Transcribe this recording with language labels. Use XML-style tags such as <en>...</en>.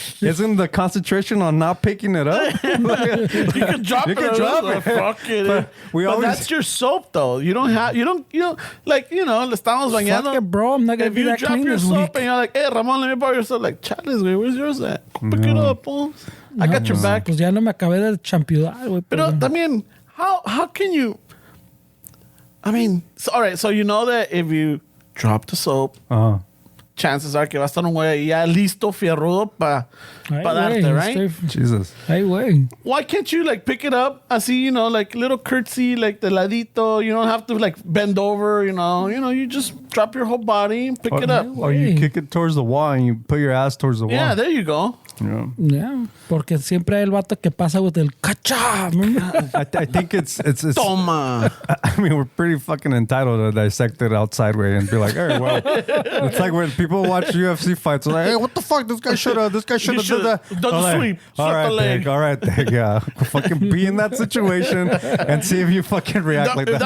<en>Isn't the concentration on not picking it up? You can drop it. Fuck it. But that's your soap, though. You don't like, le estamos bañando. Fuck it, bro. I'm not gonna be that clean this week. If you drop your soap and you're like, hey, Ramon, let me borrow your soap. Like, chales, güey, where's yours at? Pick it up, oh. I got your back.</en> <es>Pues ya no me acabé de champiudar, güey.</es> <en>Pero también, how can you? I mean, all right. So you know that if you drop the soap, chances are que va a estar un güey ya listo, fierrudo para darte, right? Jesus. Hey, güey. Why can't you like pick it up? Así, like little curtsy, like the ladito. You don't have to like bend over. You just drop your whole body and pick it up. Or you kick it towards the wall and you put your ass towards the wall. Yeah, there you go.</en> <es>Yeah, porque siempre hay el vato que pasa with el cacha.</es> <en>I think it's</en> <es>Toma.</es> <en>I mean, we're pretty fucking entitled to dissect it outside way and be like, hey, well, it's like when people watch UFC fights, they're like, hey, what the fuck? This guy should have done that. Done the sweep. All right, Dick, yeah. Fucking be in that situation and see if you fucking react like that.</en>